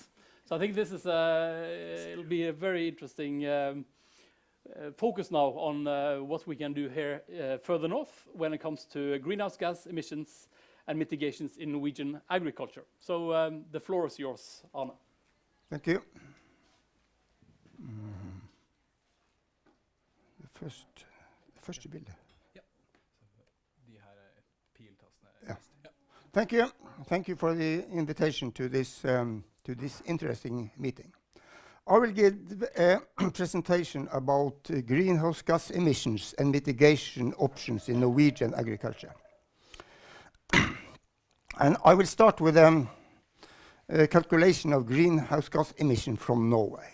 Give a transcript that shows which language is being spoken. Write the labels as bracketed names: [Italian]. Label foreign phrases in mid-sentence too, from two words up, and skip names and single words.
[English] So I think this is it'll be a very interesting focus now on what we can do here further north when it comes to greenhouse gas emissions and mitigations in Norwegian agriculture. So the floor is yours, Arne. Thank you. [Norwegian] Det første bildet. Ja. De her piltastene. Ja. [English] Thank you. Thank you for the invitation to this interesting meeting. I will give a presentation about greenhouse gas emissions and mitigation options in Norwegian agriculture. And I will start with a calculation of greenhouse gas emission from Norway.